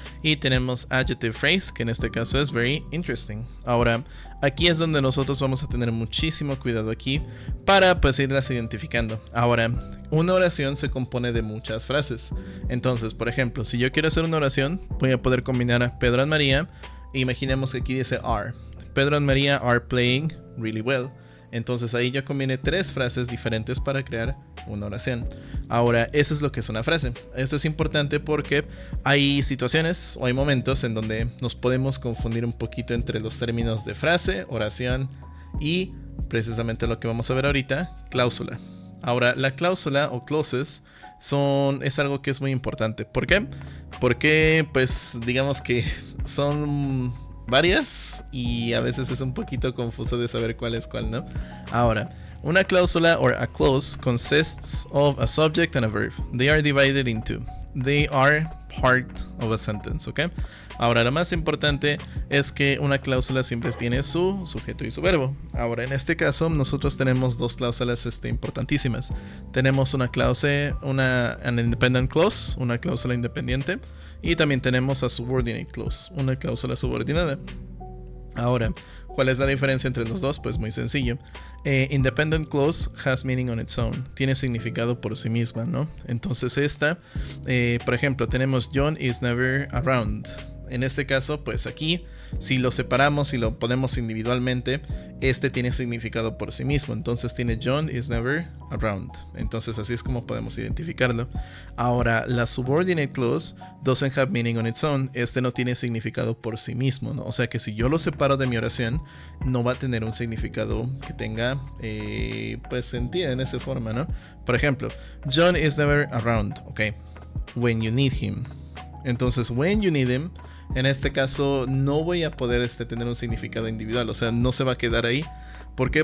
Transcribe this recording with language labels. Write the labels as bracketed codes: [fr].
[es] Y tenemos adjective phrase, que en este caso es [en] very interesting. [es] Ahora, aquí es donde nosotros vamos a tener muchísimo cuidado aquí para pues irlas identificando. Ahora, una oración se compone de muchas frases. Entonces, por ejemplo, si yo quiero hacer una oración, voy a poder combinar a Pedro and María. Imaginemos que aquí dice are. [en] Pedro and María are playing really well. [es] Entonces ahí yo combiné 3 frases diferentes para crear una oración. Ahora, eso es lo que es una frase. Esto es importante porque hay situaciones o hay momentos en donde nos podemos confundir un poquito entre los términos de frase, oración y precisamente lo que vamos a ver ahorita, cláusula. Ahora, la cláusula o clauses es algo que es muy importante. ¿Por qué? Porque pues digamos que son varias y a veces es un poquito confuso de saber cuál es cuál, ¿no? Ahora, una cláusula [en] or a clause consists of a subject and a verb. They are divided into. They are part of a sentence, ¿ok? [es] Ahora, lo más importante es que una cláusula siempre tiene su sujeto y su verbo. Ahora, en este caso, nosotros tenemos 2 cláusulas importantísimas. Tenemos una [en] an independent clause, [es] una cláusula independiente, y también tenemos [en] a subordinate clause, [es] una cláusula subordinada. Ahora, ¿cuál es la diferencia entre los dos? Pues muy sencillo. [en] Independent clause has meaning on its own. [es] Tiene significado por sí misma, ¿no? Entonces por ejemplo, tenemos [en] John is never around. [es] En este caso, pues aquí, si lo separamos y lo ponemos individualmente, tiene significado por sí mismo. Entonces tiene [en] John is never around. [es] Entonces así es como podemos identificarlo. Ahora, la [en] subordinate clause doesn't have meaning on its own. [es] No tiene significado por sí mismo, ¿no? O sea que si yo lo separo de mi oración, no va a tener un significado que tenga pues sentido en esa forma, ¿no? Por ejemplo, [en] John is never around, ok. When you need him. [es] Entonces, [en] when you need him, [es] en este caso no voy a poder tener un significado individual, o sea, no se va a quedar ahí. ¿Por qué?